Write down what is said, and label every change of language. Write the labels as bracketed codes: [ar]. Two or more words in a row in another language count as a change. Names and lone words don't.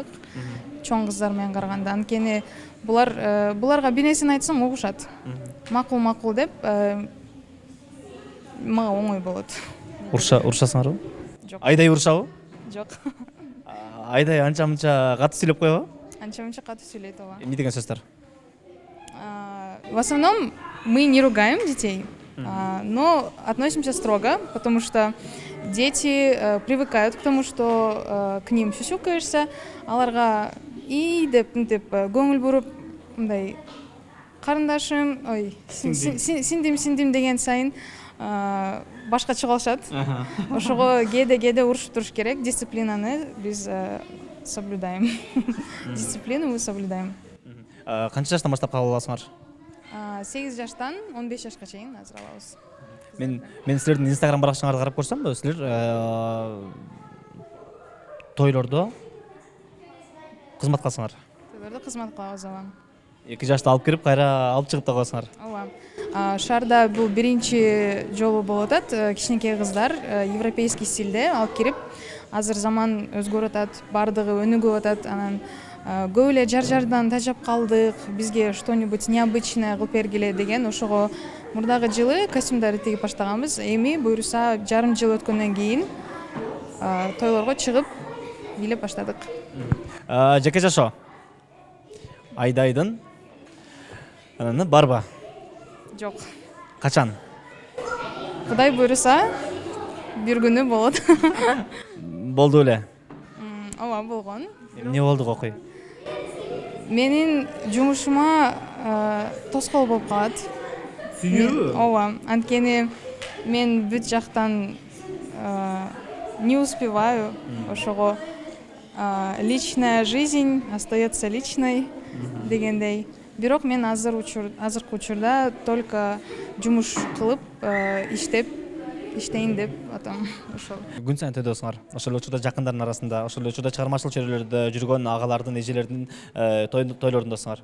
[ky] Чоң кыздар менен караганда. Анткени буларга бир нерсени айтсаң угушат. Макул деп мага оңой болот. Урушасыңарбы? Жок. Айдай урушабы? Жок. Айдай анча-мынча катуу сүйлөп койбу? Анча-мынча катуу сүйлөйт, ооба. Эмне деген сөздөр? [ru] В основном мы не ругаем детей, но относимся строго, потому что дети привыкают к тому, что к ним сюсюкаешься, [ky] аларга и деп көңүл буруп, мындай карындашым, ой, синдим деген сайын башкача калышат. Ошого кээде урушуп туруш керек. Дисциплинаны биз соблюдаем. [ru] Дисциплину мы соблюдаем. [ky] Канча жаштан баштап кабыл аласыңар? 8 жаштан 15 жашка чейин азыр алабыз. Мен силердин Instagram баракчаңарды карап көрсөм, силер тойлордо кызмат кыласыңар. Тойлордо кызмат кылабыз, ооба. 2 жашта алып кирип, кайра алып чыгып да коесуңар. Ооба. Шаарда бул биринчи жолу болуп атат. Кичинекей кыздар европейский стилде алып кирип, азыр заман өзгөрүп атат, бардыгы өнүгүп атат. Анан көп эле жар-жардан тажап калдык, бизге [ru] что-нибудь необычное [ky] кылып бергиле деген. Ошого мурдагы жылы костюмдарды тигип баштаганбыз. Эми буюрса жарым жыл өткөндөн кийин тойлорго чыгып бийлеп баштадык. Жеке жашоо Айдайдын барбы? Жок. Качан? Кудай буюрса бир күнү болот. Болду эле? Ооба, болгон. Эмне болду окуй? Менин жумушума тоскоол болуп калат. Сүйүү? Ооба, анткени мен бүт жактан [ru] не успеваю. Ошого личная жизнь остается личной дегендей. [ky] Бирок мен азыркы учурда только жумуш кылып, иштейин деп атам. Ошол. Күн сайын төдөсүңөр. Ошол учурда жакындардын арасында, ошол учурда чыгармачылык чөйрөлөрдө жүргөн агалардын, эжелердин тойлорундасыңар.